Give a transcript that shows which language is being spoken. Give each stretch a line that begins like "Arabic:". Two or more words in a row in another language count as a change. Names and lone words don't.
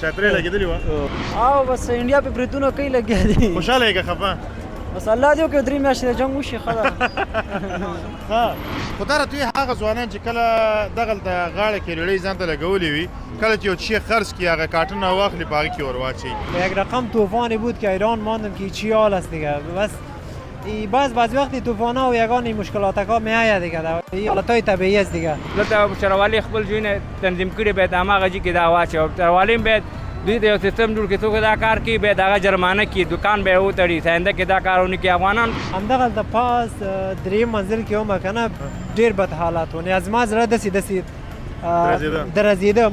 Pashto: چترۍ لګېدلې وه او بس انډیا پې بریدونه کوي لګیا دي خوشحاله یې که خفه بس الله دې وکړي 3 میاشتې د جنګ وشي ښه ده خو دا راته هغه ځوانان چې کله دغلته غاړه کې ریړۍ ځان ته لګولې وي کله چې یو چی خرڅ کړي هغه کارټونه واخلي په هغه کې ور واچوي.
Persian: یک رقم طوفانی بود که ایران ماندم که چی حال است دیگه بس بعض وقتی طوفان‌ها و یگان مشکلات‌ها میآید دیگه حالت‌های طبیعی است دیگه.
Pashto: دلته چروالی خپل ژوند تنظیم کړي باید هماغه ځای کې دا واچوي او چروالی هم باید دوی د یو سیستم جوړ کړي څوک دا کار کوي باید هغه جرمانه کړي دکان به یې وتړي ساینده کې دا کار ونه کړي. افغانان همدغلته پاس دریم منزل کې ومه که نه ډېر بد حالات و یعنې زما زړه داسې درزیده.